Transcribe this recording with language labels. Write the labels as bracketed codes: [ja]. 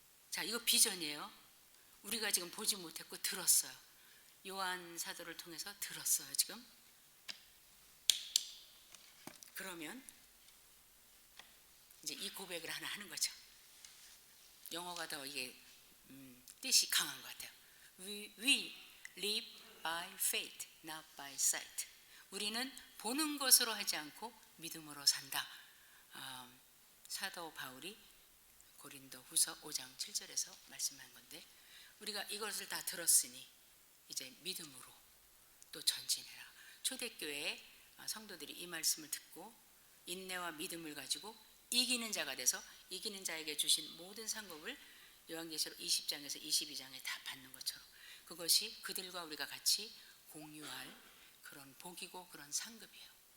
[ko] 자, 이거 비전이에요. 우리가 지금 보지 못했고 들었어요. 요한 사도를 통해서 들었어요. 지금. 그러면 이제 이 고백을 하나 하는 거죠. 영어가 더 이게 뜻이 강한 것 같아요. [en] We live by faith, not by sight. [ko] 우리는 보는 것으로 하지 않고 믿음으로 산다. 사도 바울이 고린도 후서 5장 7절에서 말씀한 건데, 우리가 이것을 다 들었으니 이제 믿음으로 또 전진해라. 초대교회의 성도들이 이 말씀을 듣고 인내와 믿음을 가지고 이기는 자가 돼서 이기는 자에게 주신 모든 상급을 요한계시록 20장에서 22장에 다 받는 것처럼 그것이 그들과 우리가 같이 공유할 그런 복이고 그런 상급이에요.